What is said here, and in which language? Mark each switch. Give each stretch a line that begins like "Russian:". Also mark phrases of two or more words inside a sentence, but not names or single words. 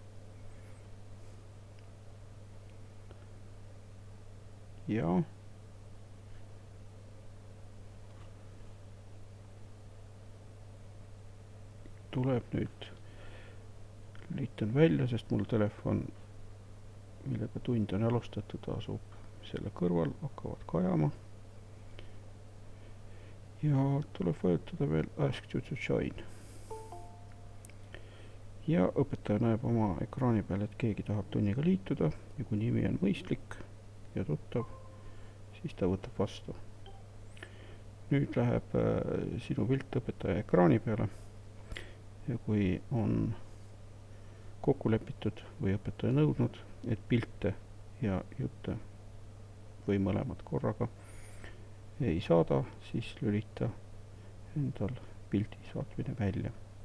Estonian: Ja tuleb nüüd, lülitan välja, sest mul telefon, millega tund on alustatud, asub selle kõrval, hakkavad kajama. Ja tuleb vajutada veel
English: Ask you to join.
Estonian: Ja õpetaja näeb oma ekraani peal, et keegi tahab tunniga liituda ja kui nimi on mõistlik ja tuttav, siis ta võtab vastu. Nüüd läheb sinu pilt õpetaja ekraani peale ja kui on kokku lepitud või õpetaja nõudnud, et pilte ja jutte või mõlemad korraga ei saada, siis lülita endal pildi saatmine välja.